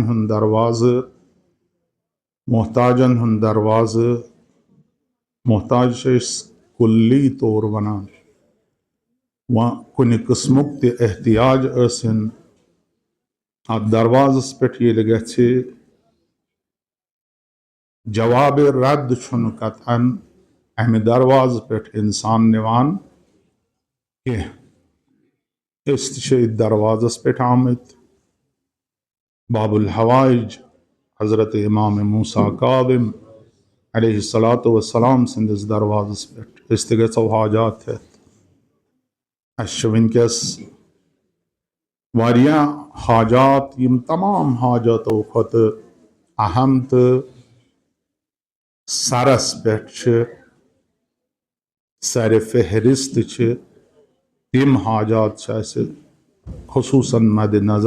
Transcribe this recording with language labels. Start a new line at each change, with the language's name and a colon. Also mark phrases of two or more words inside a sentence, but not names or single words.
Kashmiri: ہن درواز محتاجاً ہن درواز محتاج کلی طور ونان و کن قسمک تہ احتیاج ٲسِن ات دروازس پٮ۪ٹھ ییٚلہِ گژھِ جواب رد چھُنہٕ قطعاً امہِ دروازٕ پٮ۪ٹھ انسان نِوان کینٛہہ. أسۍ تہِ چھِ أتھۍ دروازس پٮ۪ٹھ آمٕتۍ
Arabic: باب الحوائج
Kashmiri: حضرت امام موسیٰ کاظم
Arabic: علیہ السلام
Kashmiri: سٕنٛدِس دروازس پٮ۪ٹھ. أسۍ تہِ گژھو حاجات ہٮ۪تھ. اسہِ چھِ وٕنکٮ۪س واریاہ حاجات یِم تمام حاجاتو کھۄتہٕ اہم تہٕ سرس پٮ۪ٹھ چھِ سرِ فہرست چھِ تِم حاجات چھِ اسہِ خصوٗصاً مدِ نظر.